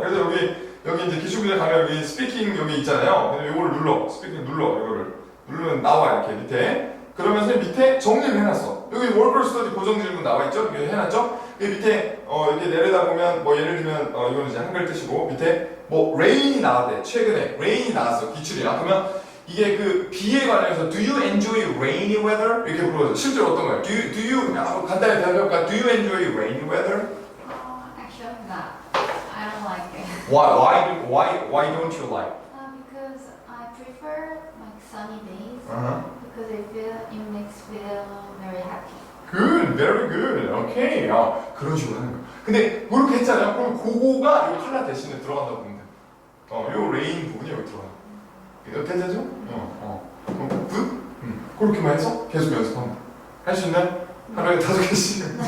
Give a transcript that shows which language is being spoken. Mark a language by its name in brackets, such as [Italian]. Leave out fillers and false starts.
[Korean] 그래서 여기 이제 기출문제 가면 여기 스피킹 여기 있잖아요. 근데 이거를 눌러 스피킹 이거를 누르면 나와 이렇게 밑에. 그러면 선생님 밑에 정리를 해놨어. 여기 월크 스터디 고정 질문 나와 있죠? 여기 해놨죠? 여기 밑에 이렇게 내려다 보면 뭐 예를 들면 이거는 이제 한글 뜻이고 밑에 뭐 레인이 나왔대. 최근에 레인이 나왔어. 기출이야. 그러면 이게 비에 관련해서 [English] Do you enjoy rainy weather? [Korean] 이렇게 물어보죠. 실제로 어떤 거예요? [English] Do you [Korean] 간단히 대답해볼까? [English] Do you enjoy rainy weather? Actually not. I don't like it. Why don't you like? Because I prefer like sunny days. Because it makes me feel very happy. Good, very good. [Korean] 오케이. 그런 식으로 하는 거야. 근데 그렇게 했잖아요. 그럼 그거가 이 컬러 대신에 들어간다고 보면 돼. 요 레인 부분이 여기 들어가. 이거 괜찮죠? 굿? 그렇게만 해서 계속 연습하면 돼. 할 수 있나요? 하루에 5개씩.